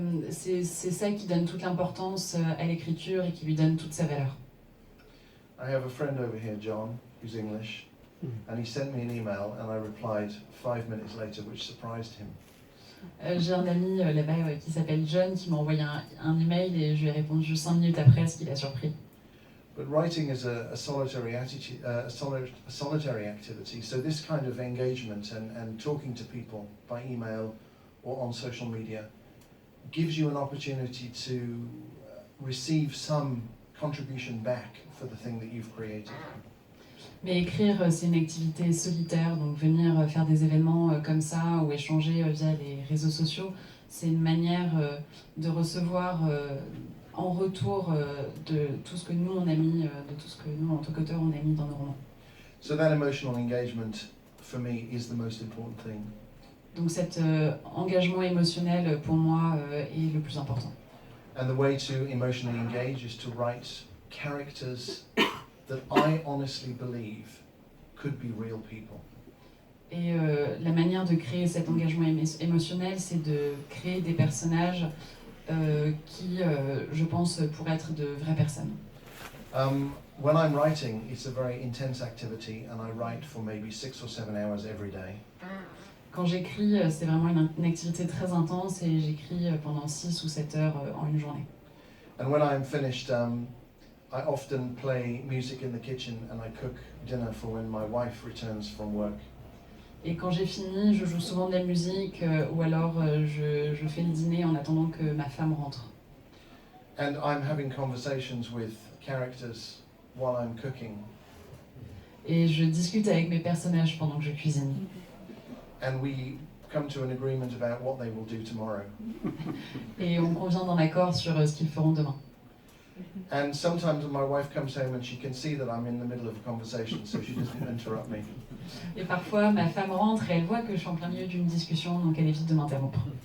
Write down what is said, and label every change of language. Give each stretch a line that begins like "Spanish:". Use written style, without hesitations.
French: C'est ça qui donne toute l'importance à l'écriture et qui lui donne toute sa valeur.
English: I have a friend over here, John, who's English, and he sent me an email and I replied 5 minutes later, which surprised him.
French: J'ai un ami là-bas qui s'appelle John qui m'a envoyé un email et je lui ai répondu 5 minutes après, ce qui l'a surpris.
English: But writing is a solitary attitude, a solitary activity. So this kind of engagement and talking to people by email or on social media gives you an opportunity to receive some contribution back for the thing that you've created.
French: Mais écrire, c'est une activité solitaire, donc venir faire des événements comme ça ou échanger via les réseaux sociaux, c'est une manière de recevoir en retour de tout ce que nous on a mis, de tout ce que nous en tant qu'auteurs on a mis dans nos romans.
English: So that emotional engagement for me is the most important thing.
French: Donc cet engagement émotionnel pour moi est le plus important.
English: And the way to emotionally engage is to write characters that I honestly believe could be real people.
French: Et la manière de créer cet engagement émotionnel, c'est de créer des personnages qui, je pense, pourraient être de vraies personnes.
English: When I'm writing, it's a very intense activity, and I write for maybe 6 or 7 hours every day.
French: Quand j'écris, c'est vraiment une activité très intense et j'écris pendant 6 ou 7 heures en une journée.
English: And when I'm finished, I often play music in the kitchen and I cook dinner for when my wife returns from work.
French: Et quand j'ai fini, je joue souvent de la musique ou alors je fais le dîner en attendant que ma femme rentre.
English: And I'm having conversations with characters while I'm cooking.
French: Et je discute avec mes personnages pendant que je cuisine.
English: And we come to an agreement about what they will do tomorrow.
French: Et on convient d'un accord sur ce qu'ils feront demain.
English: And sometimes my wife comes home and she can see that I'm in the middle of a conversation, so she doesn't interrupt me.
French: Et parfois, ma femme rentre et elle voit que je suis en plein milieu d'une discussion, donc elle évite de m'interrompre.